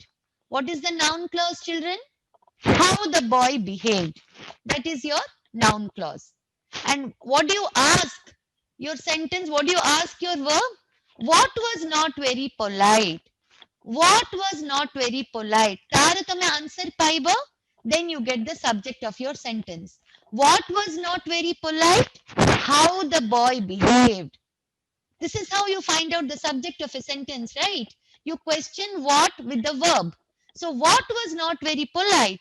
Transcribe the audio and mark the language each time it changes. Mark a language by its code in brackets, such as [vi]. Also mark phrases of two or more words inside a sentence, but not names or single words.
[en] What is the noun clause, children? How the boy behaved. That is your noun clause. And what do you ask? Your sentence, what do you ask your verb? What was not very polite? what was not very polite [or] ତାର ତମେ ଆନ୍ସର ପାଇବ [en] then you get the subject of your sentence. What was not very polite? How the boy behaved. This is how you find out the subject of a sentence, right? You question what with the verb. So what was not very polite?